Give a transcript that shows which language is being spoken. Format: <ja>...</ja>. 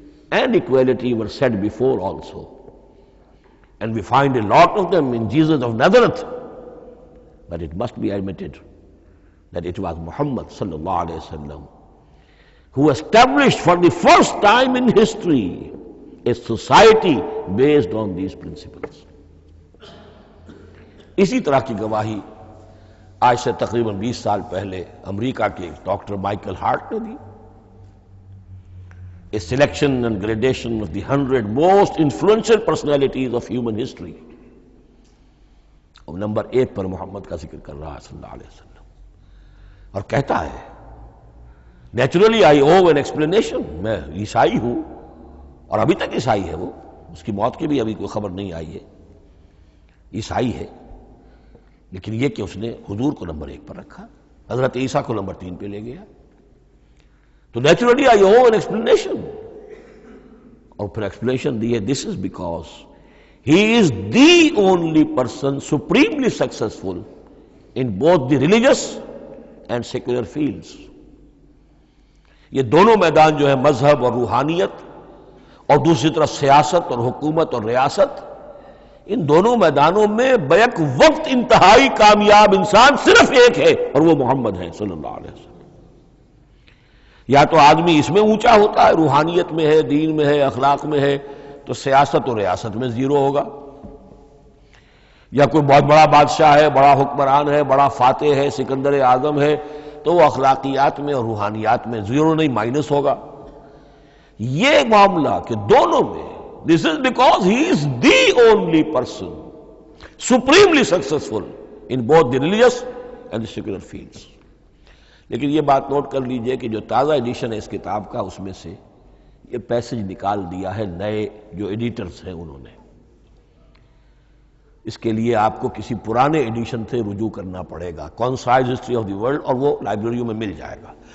<en>and equality were said before also. And we find a lot of them in Jesus of Nazareth. But it must be admitted that it was Muhammad sallallahu alayhi wasallam who established for the first time in history a society based on these principles.</en> <ur>اسی طرح کی گواہی آج سے تقریباً 20 سال پہلے امریکہ کے ڈاکٹر مائیکل ہارٹ نے دی.</ur> <en>A selection and gradation of the 100 most influential personalities of human history.</en> <ur>اور نمبر 1 پر محمد کا ذکر کر رہا ہے صلی اللہ علیہ وسلم، اور کہتا ہے</ur> <en>naturally I owe an explanation,</en> <ur>میں عیسائی ہوں اور ابھی تک عیسائی ہے وہ، اس کی موت کی بھی ابھی کوئی خبر نہیں آئی ہے، عیسائی ہے، لیکن یہ کہ اس نے حضور کو نمبر 1 پر رکھا، حضرت عیسیٰ کو نمبر 3 پہ لے گیا، تو naturally I O an explanation. اور پھر ایکسپلینیشن دی ہے</ur> <en>This is because he is the only person supremely successful in both the religious and secular fields.</en> <ur>یہ دونوں میدان جو ہے مذہب اور روحانیت اور دوسری طرف سیاست اور حکومت اور ریاست، ان دونوں میدانوں میں بیک وقت انتہائی کامیاب انسان صرف ایک ہے، اور وہ محمد ہے صلی اللہ علیہ وسلم. یا تو آدمی اس میں اونچا ہوتا ہے، روحانیت میں ہے، دین میں ہے، اخلاق میں ہے، تو سیاست اور ریاست میں زیرو ہوگا. یا کوئی بہت بڑا بادشاہ ہے، بڑا حکمران ہے، بڑا فاتح ہے، سکندر اعظم ہے، تو وہ اخلاقیات میں اور روحانیات میں زیرو نہیں، مائنس ہوگا. یہ معاملہ کہ دونوں میں</ur> <en>This is because he is the only person supremely successful in both the religious and the secular fields.</en> <ur>لیکن یہ بات نوٹ کر لیجئے کہ جو تازہ ایڈیشن ہے اس کتاب کا، اس میں سے یہ پیسج نکال دیا ہے نئے جو ایڈیٹرز ہیں انہوں نے. اس کے لیے آپ کو کسی پرانے ایڈیشن سے رجوع کرنا پڑے گا، concise history of the world, اور وہ لائبریریوں میں مل جائے گا.</ur>